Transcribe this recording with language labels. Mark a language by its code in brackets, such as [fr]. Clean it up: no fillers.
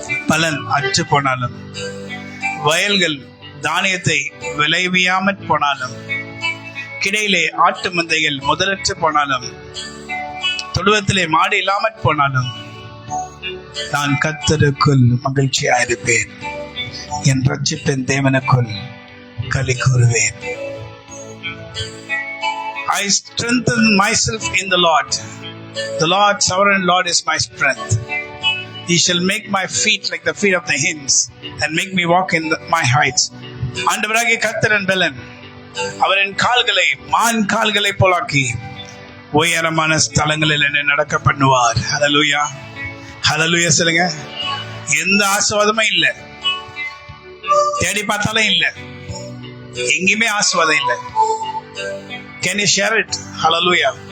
[ta] பலன் அற்று போனாலும், வயல்கள் தானியத்தை விளைவியாமற் போனாலும், கிடையிலே ஆட்டு மந்தைகள் முதலற்று போனாலும், தொழுவத்திலே மாடு இல்லாமற் போனாலும், நான் கர்த்தருக்குள் மகிழ்ச்சியாயிருப்பேன், என் ரட்சிப்பின் தேவனுக்குள் களி கூறுவேன். [en] I strengthen myself in the Lord. The Lord, sovereign Lord, is my strength. He shall make my feet like the feet of the hinds and make me walk in my heights. [ta] ஆண்டவராகிய கர்த்தர் என் பெலன், அவரின் கால்களை மான் கால்களை போலாக்கி உயரமான ஸ்தலங்களில் என்னை நடக்க பண்ணுவார். ஹல்லேலூயா, ஹல்லேலூயா சொல்லுங்க. எந்த ஆசீர்வாதமும் இல்ல, தேடி பார்த்தாலும் இல்ல, எங்கேயுமே ஆசீர்வாதம் இல்ல. [en] Can you share it? Hallelujah.